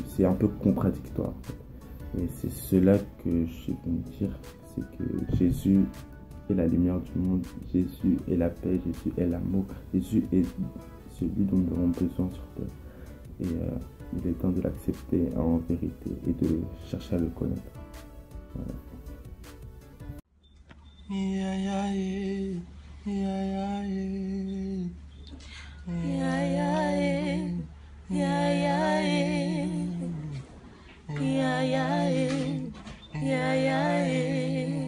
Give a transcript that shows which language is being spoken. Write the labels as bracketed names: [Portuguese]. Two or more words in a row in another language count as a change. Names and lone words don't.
[French] C'est un peu contradictoire en fait. Et c'est cela que je veux dire, c'est que Jésus est la lumière du monde, Jésus est la paix, Jésus est l'amour, Jésus est celui dont nous avons besoin sur terre. Et il est temps de l'accepter en vérité et de chercher à le connaître. Voilà. [English] Yeah, yeah, yeah. Yeah, yeah, yeah. Yeah, yeah, yeah. Yeah, yeah, yeah. Yeah, yeah, yeah. Yeah, yeah, yeah.